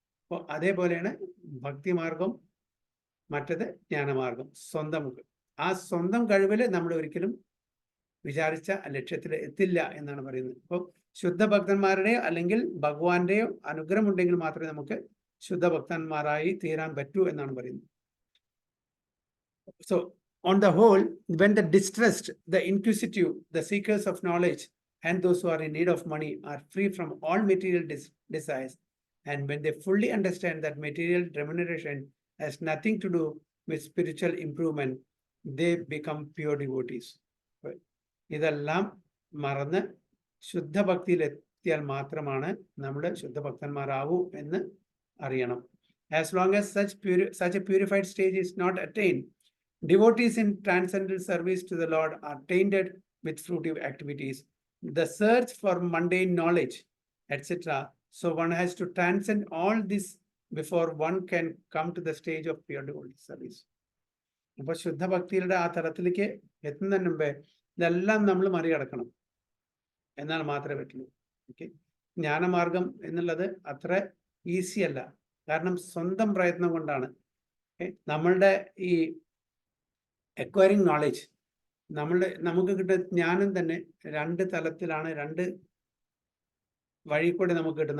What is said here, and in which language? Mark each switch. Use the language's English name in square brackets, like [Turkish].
[Malayalam] അപ്പോൾ അതേപോലെയാണ് ഭക്തിമാർഗം, മറ്റത് ജ്ഞാനമാർഗം. ആ സ്വന്തം കഴിവില് നമ്മൾ ഒരിക്കലും വിചാരിച്ച ലക്ഷ്യത്തിൽ എത്തില്ല എന്നാണ് പറയുന്നത്. അപ്പോൾ ശുദ്ധഭക്തന്മാരുടെയോ അല്ലെങ്കിൽ ഭഗവാന്റെയോ അനുഗ്രഹം ഉണ്ടെങ്കിൽ മാത്രമേ നമുക്ക് ശുദ്ധഭക്തന്മാരായി തീരാൻ പറ്റൂ എന്നാണ് പറയുന്നത്. [English] So on the whole, when the distressed, the inquisitive, the seekers of knowledge, and those who are in need of money are free from all material desires, and when they fully understand that material remuneration has nothing to do with spiritual improvement, they become pure devotees. [Malayalam] ഇതെല്ലാം മറന്ന് ശുദ്ധഭക്തിയിൽ എത്തിയാൽ മാത്രമാണ് നമ്മുടെ ശുദ്ധഭക്തന്മാരാവൂ എന്ന് അറിയണം. [English] As long as such a purified stage is not attained, devotees in transcendental service to the Lord are tainted with fruitive activities, the search for mundane knowledge, etc. So one has to transcend all this before one can come to the stage of pure devotee service. [Malayalam] അപ്പോൾ ശുദ്ധഭക്തിയുടെ ആ തലത്തിലേക്ക് എത്തുന്നതിന് മുമ്പേ ഇതെല്ലാം നമ്മൾ മറികടക്കണം എന്നാൽ മാത്രമേ പറ്റുള്ളൂ. ഓക്കെ, ജ്ഞാനമാർഗം എന്നുള്ളത് അത്ര ഈസി അല്ല. കാരണം സ്വന്തം പ്രയത്നം കൊണ്ടാണ് നമ്മളുടെ ഈ അക്വയറിങ് നോളജ്, നമുക്ക് കിട്ടുന്ന ജ്ഞാനം തന്നെ രണ്ട് തലത്തിലാണ്, രണ്ട് വഴി കൂടെ നമുക്ക് കിട്ടും.